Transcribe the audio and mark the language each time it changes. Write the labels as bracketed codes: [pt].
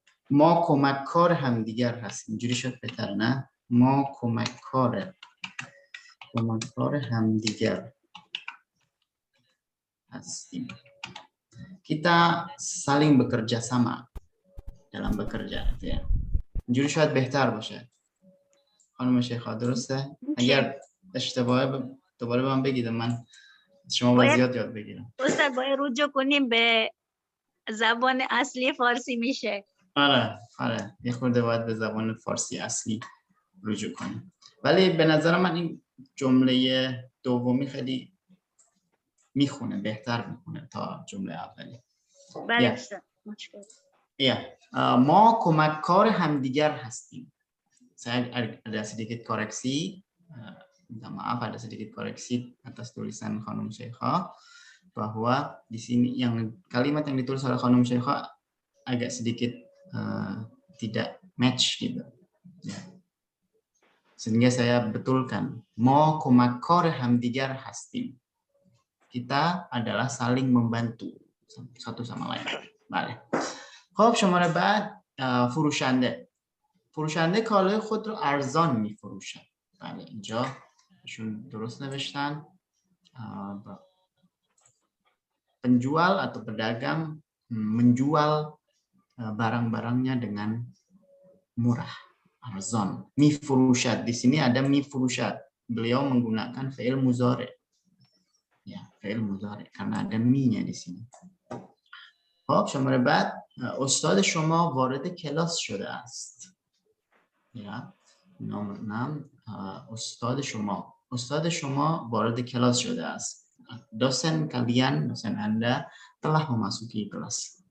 [fa] ما کمککار همدیگر هستیم. اینجوری شد بهتره نه؟ ما کمککار همدیگر هستیم. [id] Kita saling bekerja sama dalam bekerja, ya. [fa] اینجوری شاید بهتر باشه. خانم شیخا درسته؟ اگر اشتباهه دوباره به من بگید، من شما باید زیاد یاد بگیرم. استاد باید رجوع کنیم به زبان اصلی فارسی میشه. آره یه خورده باید به زبان فارسی اصلی رجوع کنیم. ولی به نظر من این جمله دومی خیلی میخونه، بهتر میخونه تا جمله اولی. بله استاد مشکل. ما کمککار همدیگر هستیم. [id] Saya ada sedikit koreksi, minta maaf ada sedikit koreksi atas tulisan Khanum Syeikha, bahwa di sini yang kalimat yang ditulis oleh Khanum Syeikha agak sedikit tidak match gitu. Ya. Sehingga saya betulkan, [fa] mau komakor hamdigar hastim. [id] Kita adalah saling membantu satu sama lain. [fa] Bale. خب شماره بعد فروشنده. فروشنده کالای خود رو ارزان میفروشد. بله اینجا ایشون درست نوشتن. [id] Penjual atau pedagang menjual barang-barangnya dengan murah, arzon. Mifurushat, di sini ada mifurushat. Beliau menggunakan fi'il mudhari. Ya, fi'il mudhari karena ada mi-nya di sini. [fa] خب شماره بعد استاد شما وارد کلاس شده است. یا نام 9 استاد شما وارد کلاس شده است. [id] dosen kalian, dosen Anda telah memasuki kelas.